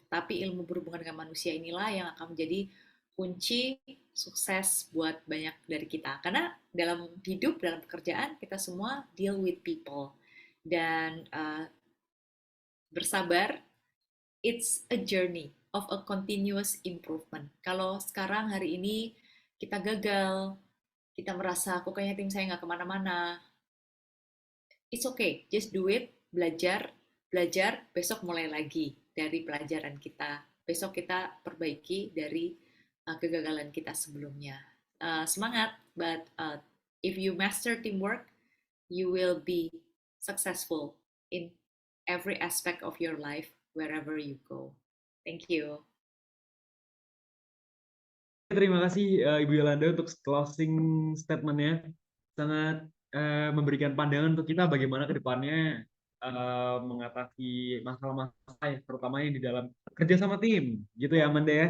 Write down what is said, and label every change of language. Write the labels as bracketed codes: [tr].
[id] Tapi ilmu berhubungan dengan manusia inilah yang akan menjadi kunci sukses buat banyak dari kita. Karena dalam hidup, dalam pekerjaan, kita semua [en] deal with people. [id] Dan bersabar, [en] it's a journey of a continuous improvement. [id] Kalau sekarang hari ini kita gagal, kita merasa kok kayaknya tim saya nggak kemana-mana, [en] it's okay, just do it, [id] belajar, besok mulai lagi dari pelajaran kita. Besok kita perbaiki dari kegagalan kita sebelumnya. Semangat, [en] but if you master teamwork, you will be successful in every aspect of your life wherever you go. Thank you. [id] Terima kasih Ibu Yolanda untuk [en] closing statement- [id] nya. Sangat memberikan pandangan untuk kita bagaimana ke depannya mengatasi masalah-masalah terutama yang di dalam kerja sama tim. Gitu ya Amanda ya?